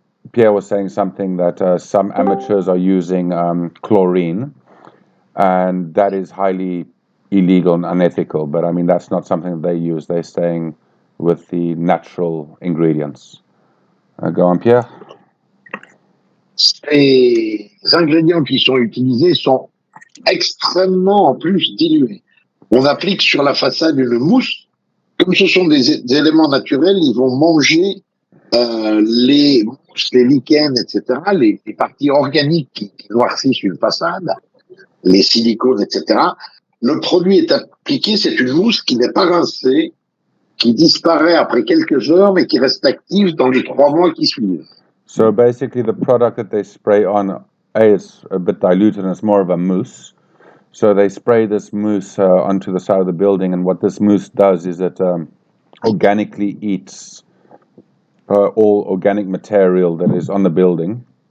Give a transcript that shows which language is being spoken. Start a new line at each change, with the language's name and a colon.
English: Pierre was saying something that some amateurs are using chlorine, and that is highly illegal and unethical. But I mean, that's not something that they use. They're staying with the natural ingredients. Go on, Pierre.
French: Ces ingrédients qui sont utilisés sont extrêmement en plus dilués. On applique sur la façade une mousse. Comme ce sont des éléments naturels, ils vont manger les mousses, les lichens, etc., les parties organiques qui noircissent une façade, les silicones, etc. Le produit est appliqué, c'est une mousse qui n'est pas rincée, qui disparaît après quelques heures, mais qui reste active dans les 3 mois qui suivent.
English: So basically, the product that they spray on, is a bit diluted and it's more of a mousse. So they spray this mousse onto the side of the building, and what this mousse does is it organically eats all organic material that is on the building.